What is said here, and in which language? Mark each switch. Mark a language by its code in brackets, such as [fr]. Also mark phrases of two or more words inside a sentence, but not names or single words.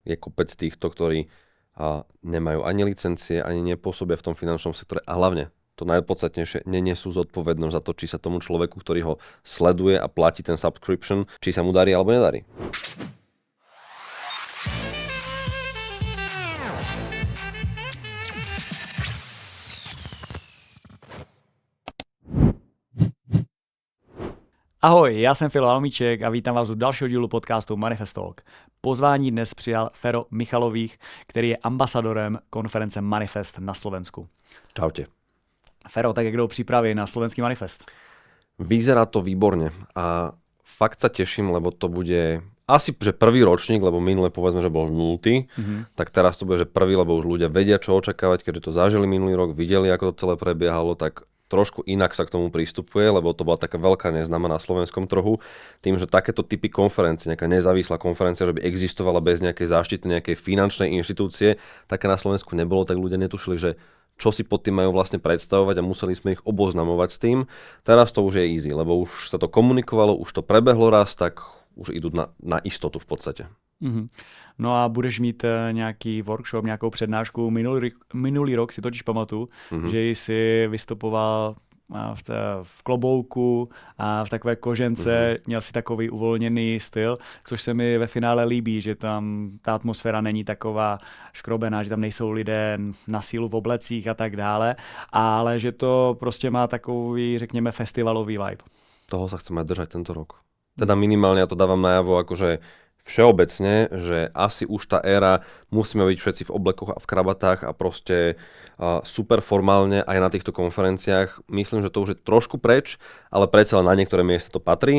[sk] Je kopec týchto, ktorí nemajú ani licencie, ani nepôsobia v tom finančnom sektore a hlavne to najpodstatnejšie, nenesú zodpovednosť za to, či sa tomu človeku, ktorý ho sleduje a platí ten subscription, či sa mu darí alebo nedarí. [cs] Ahoj, já jsem Filo Almíček a vítám vás u dalšího dílu podcastu Manifest Talk. Pozvání dnes přijal Fero Michalových, který je ambasadorem konference Manifest na Slovensku. [sk] Čaute. [cs] Fero, tak jak jdou přípravy na slovenský Manifest? [sk] Vyzerá to výborne a fakt sa teším, lebo to bude asi že prvý ročník, lebo minule povedzme, že bol 0, tak teraz to bude že prvý, lebo už ľudia vedia, čo očakávať, keďže to zažili minulý rok, videli, ako to celé prebiehalo, tak trošku inak sa k tomu prístupuje, lebo to bola taká veľká neznáma na slovenskom trhu. Tým, že takéto typy konferencie, nejaká nezávislá konferencia, že by existovala bez nejakej záštity, nejakej finančnej inštitúcie, také na Slovensku nebolo, tak ľudia netušili, že čo si pod tým majú vlastne predstavovať a museli sme ich oboznamovať s tým. Teraz to už je easy, lebo už sa to komunikovalo, už to prebehlo raz, tak už idú na istotu v podstate. [cs] No a budeš mít nějaký workshop, nějakou přednášku. Minulý rok si totiž pamatuju, že jsi vystupoval v klobouku a v takové kožence, měl si takový uvolněný styl, což se mi ve finále líbí, že tam ta atmosféra není taková škrobená, že tam nejsou lidé na sílu v oblecích a tak dále, ale že to prostě má takový, řekněme, festivalový vibe. [sk] Toho sa chceme držať tento rok. Teda minimálne ja to dávam najavo akože všeobecne, že asi už tá éra, musíme byť všetci v oblekoch a v krabatách a proste super formálne aj na týchto konferenciách. Myslím, že to už je trošku preč, ale predsa len na niektoré miesta to patrí.